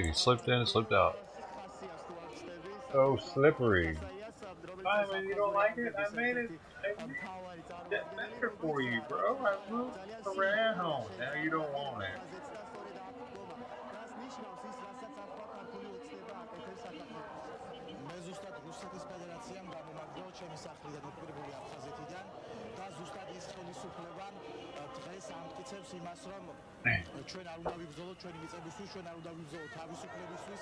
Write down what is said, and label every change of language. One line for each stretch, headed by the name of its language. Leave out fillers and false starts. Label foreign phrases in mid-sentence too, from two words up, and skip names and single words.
English: He slipped in and slipped out. So slippery. Fine, man. You don't like it? I made it better for you, bro. I moved around. Now you don't want it.
Georgian: ჩვენ არ უნდა ვიბრძოლოთ ჩვენი მიწებისთვის, ჩვენ არ უნდა ვიბრძოლოთ თავისუფლებისთვის,